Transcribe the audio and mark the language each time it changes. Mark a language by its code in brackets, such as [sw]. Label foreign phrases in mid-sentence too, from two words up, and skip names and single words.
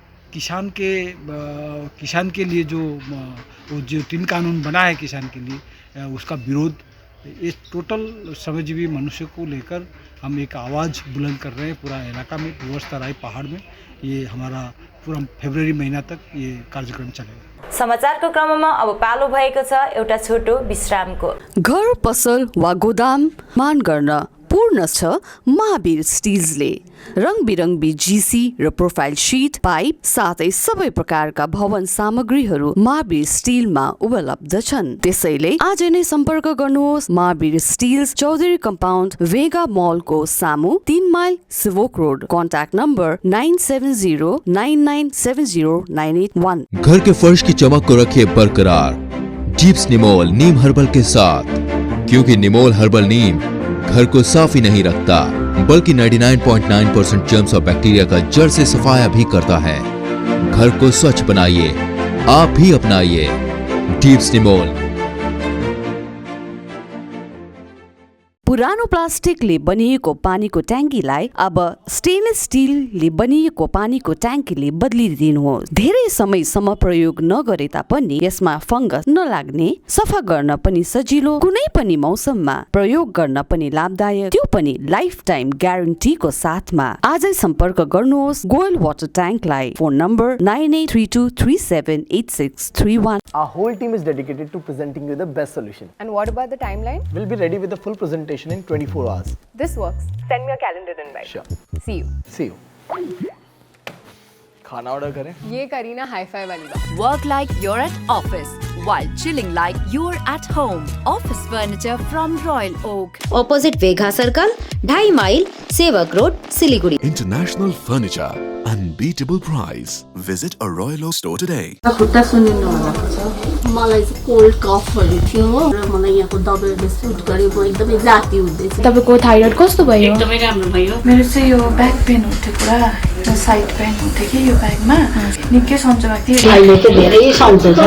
[hi] किसान के लिए जो 3 कानून बना है किसान के लिए, उसका विरोध, इस टोटल श्रमजीवी मनुष्य को लेकर हम एक आवाज़ बुलंद कर रहे हैं पूरा इलाका में, डुवर्स तराई पहाड़ में। ये हमारा पूरा फेब्रुअरी महीना तक ये कार्यक्रम चलेगा। [ne] समाचारको क्रममा अब पालो भएको छ एउटा छोटो विश्रामको। घर, पसल वा गोदाम मान गर्न पूर्ण छ महावीर स्टिल्सले। रङबिरङ्गी जीसी र [en] profile sheet, [ne] पाइप साथै सबै प्रकारका भवन सामग्रीहरू महावीर स्टिलमा उपलब्ध छन्। त्यसैले आज नै सम्पर्क गर्नुहोस्। महावीर स्टिल्स, चौधरी कम्पाउन्ड, भेगा मलको सामु, 3 माइल सिभोक रोड। [en] contact number 9709970981। [hi] घर के फर्श की चमक को रखिए बरकरार डीप्स निमोल नीम हर्बल के साथ, क्योंकि निमोल हर्बल नीम घर को साफ ही नहीं रखता बल्कि 99.9% जर्म्स और बैक्टीरिया का जड़ से सफाया भी करता है। घर को स्वच्छ बनाइए, आप भी अपनाइए डीप्स निमोल। [ne] पुरानो प्लास्टिकले बनिएको पानीको ट्याङ्कीलाई अब स्टेनलेस स्टिलले बनिएको पानीको ट्याङ्कीले बदलिदिनुहोस्। धेरै समयसम्म प्रयोग नगरे तापनि यसमा फंगस नलाग्ने, सफा गर्न पनि सजिलो, कुनै पनि मौसममा प्रयोग गर्न पनि लाभदायक, त्यो पनि [en] life time [ne] ग्यारेन्टीको साथमा। आजै सम्पर्क गर्नुहोस् गोयल वाटर ट्याङ्कलाई। फोन नम्बर 9832378631। [en] Our whole team is dedicated to presenting you the best solution. And what about the timeline? We'll be ready with the full presentation in 24 hours. This works. Send me a calendar invite. Sure. See you. See you. [hi] खाना ऑर्डर करें? ये करीना हाई-फाई वाली बात। [en] Work like you're at office while chilling like you're at home. Office furniture from Royal Oak. Opposite Vega Circle, 2.5 माइल, सेवक रोड, सिलीगुड़ी। International Furniture, unbeatable price. Visit a Royal Oak store today. [ne] खुट्टा सुन्नु भएको छ। मलाई चाहिँ कोल्ड कफहरू थियो र मलाई यहाँको दबाईले सुट गरेको एकदमै जाती हुँदैछ। तपाईको थाइरोइड कस्तो भयो? एकदमै राम्रो भयो। मेरो चाहिँ यो [en] back pain [ne] हुन्थ्यो पुरा, र [en] side pain [ne] हुन्थ्यो कि यो ब्याकमा, निकै सन्चो भएको थियो। अहिले चाहिँ धेरै सन्चो छ।